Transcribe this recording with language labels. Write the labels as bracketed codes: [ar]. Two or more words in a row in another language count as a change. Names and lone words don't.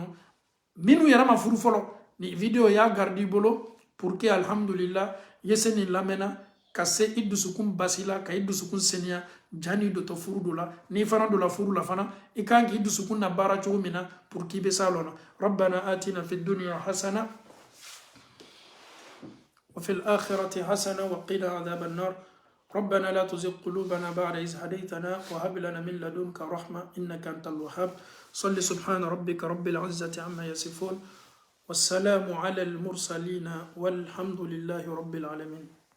[bm] Minnu yɛrɛ ma furu fɔlɔ ni vidéo y'a garde i bolo [fr] pour que [bm] alhamdulillah i ye se nin lamɛnna ka se i dusukun basi la ka i dusukun seniya jani dɔ to furu dɔ la n'i fana dɔ la furu la fana i kan k'i dusukun na baara cogo min na pour k'i bɛ s'a lɔ na. [ar] ربنا آتنا في الدنيا حسنة وفي الآخرة حسنة وقنا عذاب النار. ربنا لا تزغ قلوبنا بعد إذ هديتنا وهب لنا من لدنك رحمة إنك أنت الوهاب. صل سبحان ربك رب العزة عما يصفون والسلام على المرسلين والحمد لله رب العالمين.